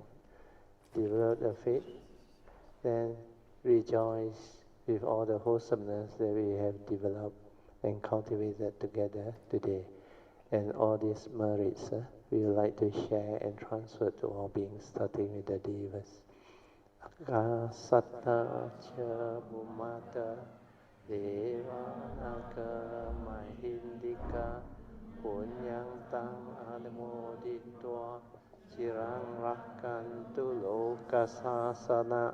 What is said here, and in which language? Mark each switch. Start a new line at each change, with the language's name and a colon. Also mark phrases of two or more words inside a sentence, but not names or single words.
English: Develop the faith. Then rejoice with all the wholesomeness that we have developed and cultivated together today. And all these merits we would like to share and transfer to all beings, starting with the Devas.
Pali: Akasatta cha bhumata devanaka mahindika punyang tang anumoditva chirang rakantu lokasasana